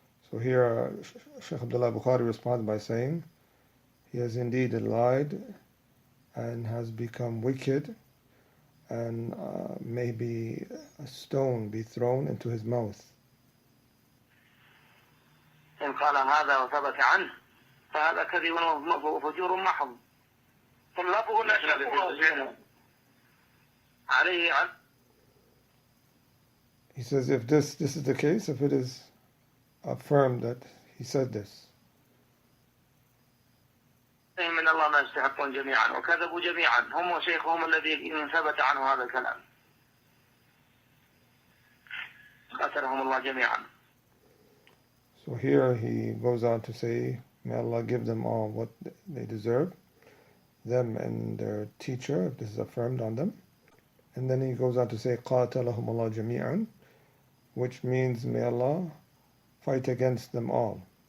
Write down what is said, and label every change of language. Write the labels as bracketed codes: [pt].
[en] So here Shaykh Abdullah Bukhari responds by saying, he has indeed lied and has become wicked, and maybe a stone be thrown into his mouth. [ar] إن قال هذا وثبت عنه فهذا كذب وفجور محض. طلابه لا يشركون عليه. [en] He says, if this is the case, if it is affirmed that he said this, [ar] من الله ما يستحقون جميعا وكذبوا جميعا هم وشيخهم الذي ثبت عنه هذا الكلام قتلهم الله جميعا. [en] So here he goes on to say, may Allah give them all what they deserve, them and their teacher, if this is affirmed on them. And then he goes on to say, [ar] قَاتَلَهُمُ اللَّهُ جَمِيعًا, [en] which means may Allah fight against them all.